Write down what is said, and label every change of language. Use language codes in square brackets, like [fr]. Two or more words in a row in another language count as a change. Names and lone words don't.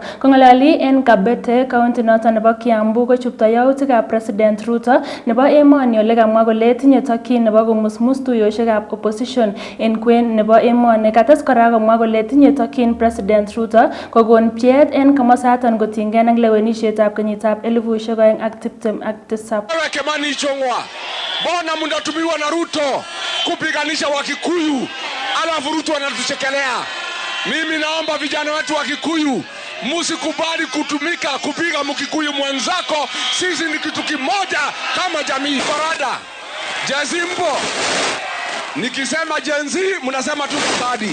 [kln] Kong'alali eng Kabete, county noto nebo Kiambu, kochupto yautikab President Ruto nebo emoni ole kamwa kole tinye tokyin nebo komusmus tuiyosiekab opposition eng kwen nebo emoni. Kates kora komwa kole tinye tokyin President Ruto kokon pcheet en komosaton kotinygei ak lewenisietab kenyitab 2027. [sw] Wewe Kimani Ichung'wa, mbona mnatumiwa na Ruto kupiganisha Wakikuyu alafu Ruto anatuchekelea? Mimi naomba vijana wetu wa Kikuyu, musikubali kutumika kupiga Mkikuyu mwenzako. Sisi ni kitu kimoja kama jamii. Farada Jenzi mpo, nikisema Jenzi mnasema tu kadi.